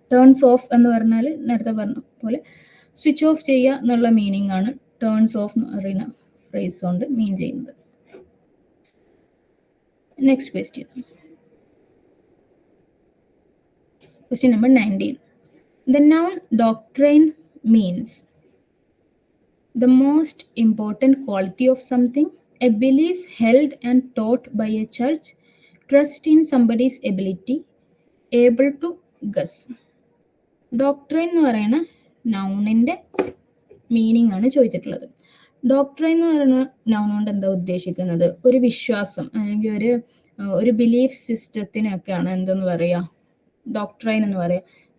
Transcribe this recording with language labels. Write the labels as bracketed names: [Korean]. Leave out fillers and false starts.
[Malayalam] Turns of എന്ന് പറഞ്ഞാൽ നേരത്തെ പറഞ്ഞ പോലെ സ്വിച്ച് ഓഫ് ചെയ്യുക എന്നുള്ള മീനിങ് ആണ് ടേൺസ് ഓഫ് എന്ന് പറയുന്ന ഫ്രേസ് കൊണ്ട് മീൻ ചെയ്യുന്നത്. [English] Next question. Question number 19. The noun doctrine means the most important quality of something, a belief held and taught by a church, trust in somebody's ability, able to guess. [Malayalam] Doctrine എന്ന് പറയുന്ന നൗണിൻ്റെ meaning ആണ് ചോദിച്ചിട്ടുള്ളത്. Doctrine എന്ന് പറയുന്ന noun കൊണ്ട് എന്താ ഉദ്ദേശിക്കുന്നത്? ഒരു വിശ്വാസം അല്ലെങ്കിൽ ഒരു ബിലീഫ് സിസ്റ്റത്തിനൊക്കെയാണ് എന്തെന്ന് പറയുക, ഡോക്ട്രൈൻ എന്ന് പറയുക.